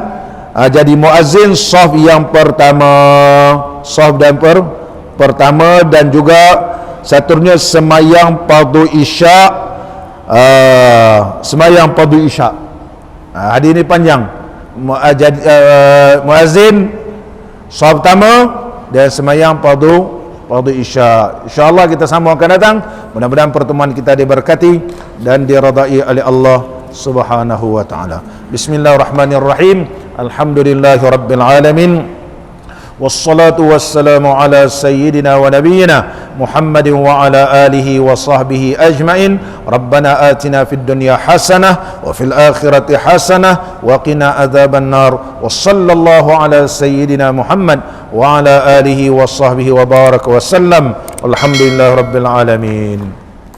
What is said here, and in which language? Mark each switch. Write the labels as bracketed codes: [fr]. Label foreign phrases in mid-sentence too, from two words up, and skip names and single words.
[ms] Jadi muazzin saf yang pertama, saf dan pertama, dan juga satunya semayang fardu isyak, semayang fardu isyak. Hadis ini panjang. Muazzin saf pertama dan semayang fardu isyak. InsyaAllah kita sambung akan datang. Mudah-mudahan pertemuan kita diberkati dan diradai oleh Allah [ar] سبحانه وتعالى. بسم الله الرحمن الرحيم الحمد لله رب العالمين. والصلاة والسلام على سيدنا ونبينا محمد وعلى آله وصحبه أجمعين. ربنا آتنا في الدنيا حسنة وفي الآخرة حسنة وقنا عذاب النار. وصلى الله على سيدنا محمد وعلى آله وصحبه وبارك وسلم. الحمد لله رب العالمين.